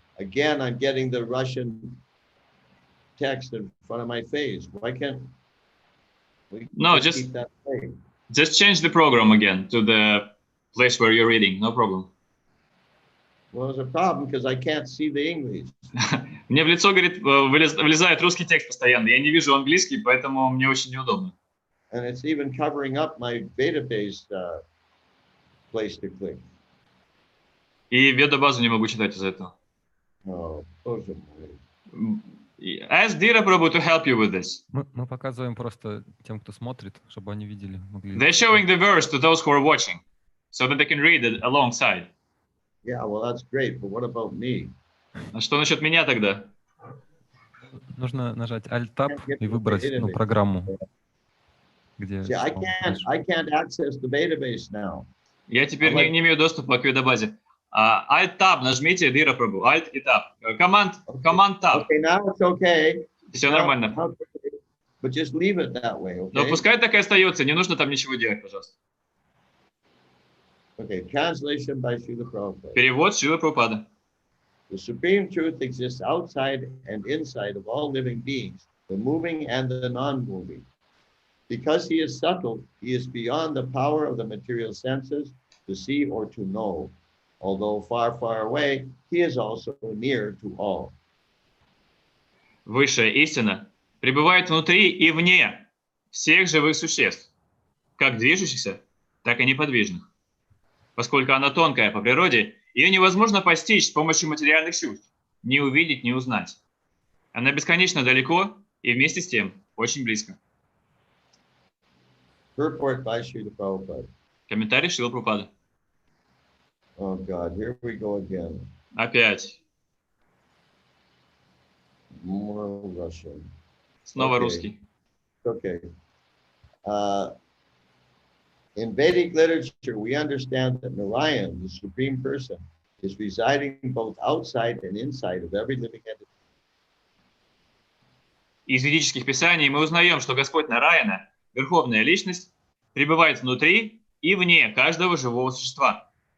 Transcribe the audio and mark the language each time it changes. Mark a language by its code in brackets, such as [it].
[en] Again, I'm getting the Russian text in front of my face. Why can't we just keep that way? Just change the program again to the place where you're reading. No problem. Well, there's a problem because I can't see the English. [ru] Мне в лицо, говорит, влезает русский текст постоянно. Я не вижу английский, поэтому мне очень неудобно. [en] And it's even covering up my database place to click. [ru] И Веда-базу не могу читать из-за этого. Oh, боже мой. [en] Ask Dira Prabhu to help you with this. [ru] Мы показываем просто тем, кто смотрит, чтобы они видели, могли. [en] They're showing the verse to those who are watching, so that they can read it alongside. Yeah, well, that's great, but what about me? [ru] А что насчет меня тогда? Нужно нажать Alt-Tab и выбрать программу, где. [en] See, I can't access the database now. [ru] Я теперь не имею доступа к Веда-базе. Alt-Tab нажмите, Dira Prabhu. Alt и Tab. Command-Tab. [en] Okay, now it's okay. [ru] Все нормально. [en] But just leave it that way, okay? [ru] Но пускай так и остается. Не нужно там ничего делать, пожалуйста. [en] Okay, translation by Srila Prabhupada. [ru] Перевод Шрила Прабхупады. [en] The supreme truth exists outside and inside of all living beings, the moving and the non-moving. Because he is subtle, he is beyond the power of the material senses to see or to know. Although far, far away, he is also near to all. [ru] Высшая истина пребывает внутри и вне всех живых существ, как движущихся, так и неподвижных. Поскольку она тонкая по природе, ее невозможно постичь с помощью материальных чувств, ни увидеть, ни узнать. Она бесконечно далеко и вместе с тем очень близко. [en] Purport by Srila Prabhupada. [ru] Комментарий Шрила Прабхупады. [en] Oh God, here we go again. [ru] Опять. [en] More Russian. [ru] Снова [en] Okay. [ru] русский. [en] Okay. In Vedic literature, we understand that Narayan, the Supreme Person, is residing both outside and inside of every living entity. [ru] Из ведических писаний мы узнаем, что Господь Нараяна, Верховная Личность, пребывает внутри и вне каждого живого существа.